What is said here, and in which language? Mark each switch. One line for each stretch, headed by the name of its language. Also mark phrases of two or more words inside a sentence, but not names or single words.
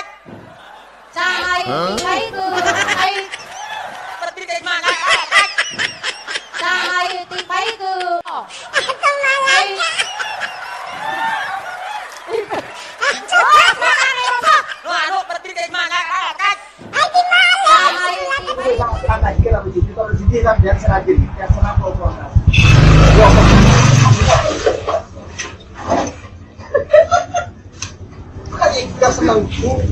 Thai: ใช่ไปคือไป ปฏิเสธมาแล้วกัน ใช่ตีไปคือไป ว่าลูกปฏิเสธมาแล้วกัน
Indonesian: Anak kita begitu kalau di sini kan biasa lagi, biasa apa kan kita senang bu.